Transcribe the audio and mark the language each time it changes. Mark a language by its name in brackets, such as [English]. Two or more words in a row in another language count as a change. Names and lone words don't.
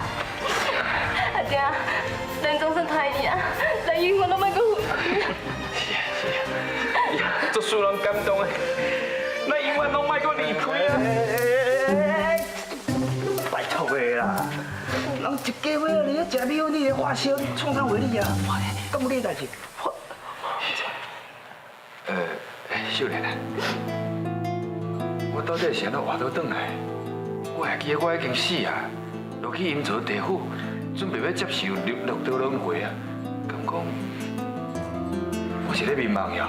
[Min Nan Chinese] 阿爹，咱总算团圆啊，咱永远都莫搁分开。是啊，足使人感动的，咱永远拢莫搁离开啊。拜托的啦，人一家伙你咧食米，你咧花销，你创啥为你啊？咁有你代志？秀莲啊，我到底是安怎活倒转来？我还记得我已经死啊，落去阴曹地府，准备要接受六道轮回啊。敢讲，我是咧迷茫呀。